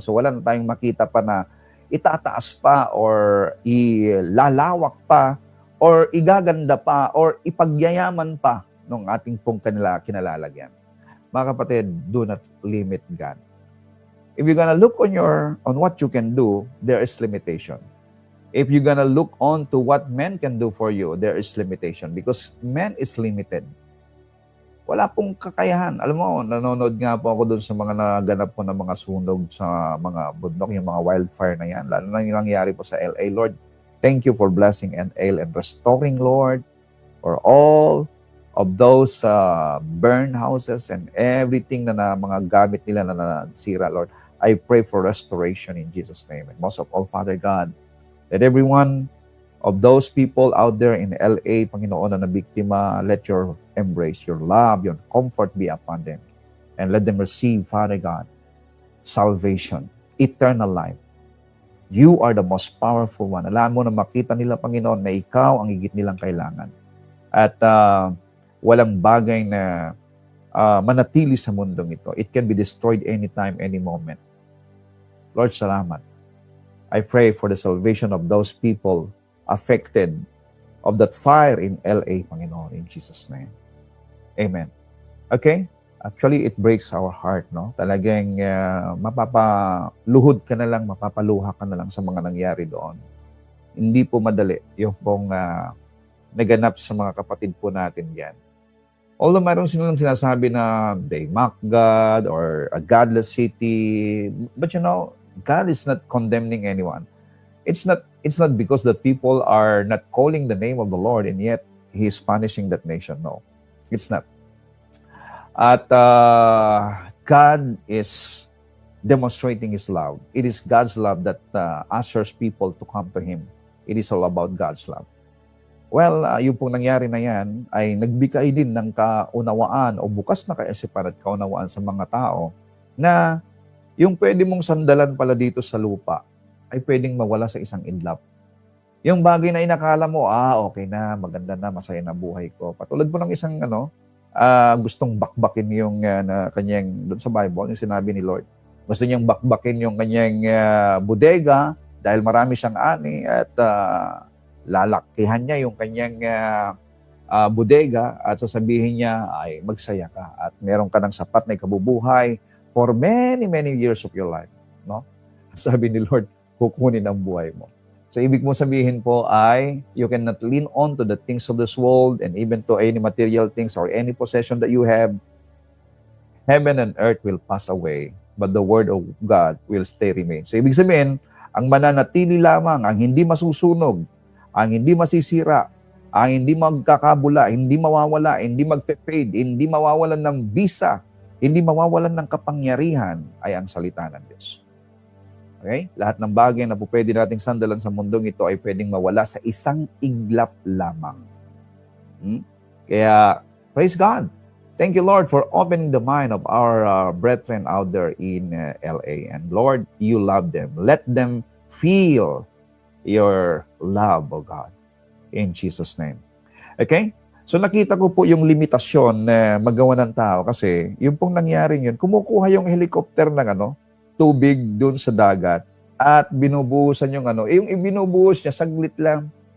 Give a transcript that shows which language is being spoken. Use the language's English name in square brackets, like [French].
[Filipino] So wala na tayong makita pa na itataas pa or ilalawak pa or igaganda pa or ipagyayaman pa ng ating pong kinalalagyan. Mga kapatid, [English] do not limit God. If you're gonna look on what you can do, there is limitation. If you're gonna look on to what men can do for you, there is limitation because man is limited. [Filipino] Wala pong kakayahan. Alam mo, nanonood nga po ako doon sa mga naganap po ng mga sunog sa mga bundok, yung mga wildfire na yan. Lalo na yung nangyari po sa [English] LA. Lord, thank you for blessing LA and restoring, Lord, for all of those burned houses and everything [Filipino] na mga gamit nila na nasira, [English] Lord. I pray for restoration in Jesus' name. And most of all, Father God, let every one of those people out there in LA, Panginoon, [Filipino] na biktima, [English] let your embrace, your love, your comfort be upon them. And let them receive, Father God, salvation, eternal life. You are the most powerful one. [Filipino] Alam mo na makita nila, Panginoon, na ikaw ang higit nilang kailangan. At walang bagay na manatili sa mundong ito. [English] It can be destroyed anytime, any moment. Lord, [Filipino] salamat. [English] I pray for the salvation of those people affected of that fire in LA, Panginoon, in Jesus' name. Amen. Okay? Actually, it breaks our heart, no? [Filipino] Talagang mapapaluhod ka na lang, mapapaluha ka na lang sa mga nangyari doon. Hindi po madali yung pong naganap sa mga kapatid po natin yan. [English] Although [Filipino] mayroon silang sinasabi na [English] they mock God or a godless city, but God is not condemning anyone. It's not because the people are not calling the name of the Lord and yet He is punishing that nation. No, it's not. At God is demonstrating His love. It is God's love that ushers people to come to Him. It is all about God's love. [Filipino] Well, yung pong nangyari na yan ay nagbigay din ng kaunawaan o bukas na kaisipan at kaunawaan sa mga tao na yung pwede mong sandalan pala dito sa lupa ay pwedeng mawala sa isang idlap. Yung bagay na inakala mo, okay na, maganda na, masaya na buhay ko. Patulad po ng isang gustong bakbakin yung kanyang, doon sa Bible, yung sinabi ni Lord. Gusto niyang bakbakin yung kanyang bodega dahil marami siyang ani at lalakihan niya yung kanyang bodega at sasabihin niya ay magsaya ka at meron ka ng sapat na ikabubuhay [English] for many, many years of your life. [Filipino] No? Sabi ni Lord, kukunin ang buhay mo. So, ibig mo sabihin po ay [English] you cannot lean on to the things of this world and even to any material things or any possession that you have. Heaven and earth will pass away, but the word of God will stay remain. [Filipino] So, ibig sabihin, ang mananatili lamang, ang hindi masusunog, ang hindi masisira, ang hindi magkakabula, hindi mawawala, hindi mag-fade, hindi mawawalan ng bisa, hindi mawawalan ng kapangyarihan ay ang salita ng Diyos. Okay? Lahat ng bagay na po pwede nating sandalan sa mundong ito ay pwedeng mawala sa isang iglap lamang. [English] Kaya, praise God. Thank you, Lord, for opening the mind of our brethren out there in LA. And Lord, you love them. Let them feel your love, oh God, in Jesus' name. Okay? [Filipino] So nakita ko po yung limitasyon na magawa ng tao kasi yung pong nangyari yun, kumukuha yung helicopter ng tubig doon sa dagat at binubuhusan yung yung ibinubuhos niya saglit lang.